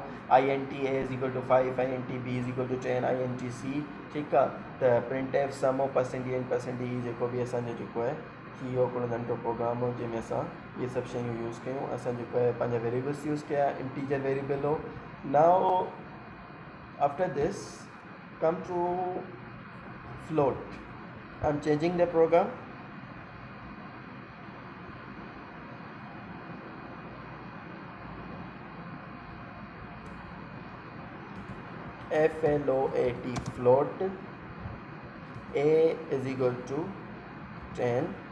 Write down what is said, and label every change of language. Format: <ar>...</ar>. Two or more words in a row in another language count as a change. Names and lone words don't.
<en>int a is equal to 5, int b is equal to 10, int c,</en> <sd>ठीकु आहे। त</sd> <en>printf sum of percent n percent e</en> <sd>जेको बि असांजो जेको आहे इहो हिकिड़ो नंढो प्रोग्राम हो जंहिंमें असां इहे सभु शयूं यूज़ कयूं। असां जेको आहे पंहिंजा वेरिएबल्स यूज़ कया,</sd> <en>integer variable</en> <sd>हो।</sd> <en>now after this come to float, I am changing the program. FLOAT float, A is equal to 10,</en>